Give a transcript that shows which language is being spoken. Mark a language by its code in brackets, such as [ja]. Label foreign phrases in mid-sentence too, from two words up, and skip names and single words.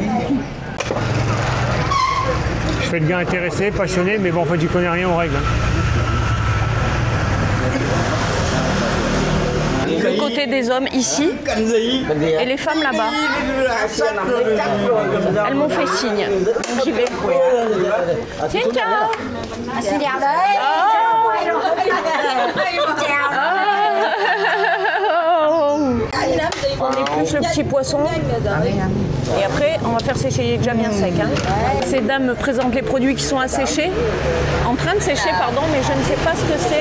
[fr] Je fais le gars intéressé, passionné, mais bon, en fait, j'y connais rien aux règles. Le côté des hommes ici et les femmes là-bas. Elles m'ont fait signe. Donc j'y vais. Tiens, ciao. [vi] Xin chào đấy. [fr] On épluche le petit poisson. Et après, on va faire sécher. Il est déjà bien sec. Hein. Ces dames me présentent les produits qui sont asséchés. En train de sécher, pardon, mais je ne sais pas ce que c'est.